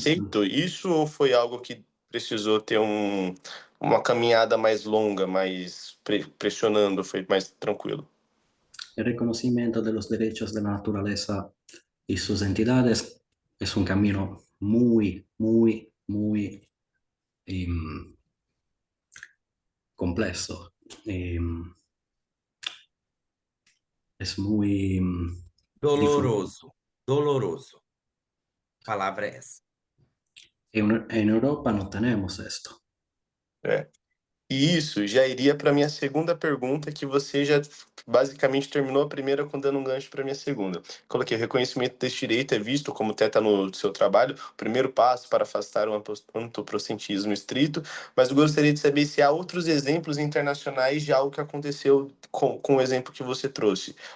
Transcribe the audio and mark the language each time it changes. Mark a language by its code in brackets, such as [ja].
[pt] aceito isso ou foi algo que precisou ter uma caminhada mais longa, mais pressionando, foi mais tranquilo? [es] El reconocimiento de los derechos de la naturaleza y sus entidades es un camino muy, muy, muy complejo. Es muy difícil. [pt] Doloroso. Doloroso. A palavra é essa. [es] En Europa no tenemos esto. [pt] É. E isso já iria para minha segunda pergunta, que você já basicamente terminou a primeira com dando um gancho para minha segunda. Coloquei: o reconhecimento deste direito é visto, como até está no seu trabalho, o primeiro passo para afastar o antropocentrismo estrito, mas eu gostaria de saber se há outros exemplos internacionais de algo que aconteceu com o exemplo que você trouxe.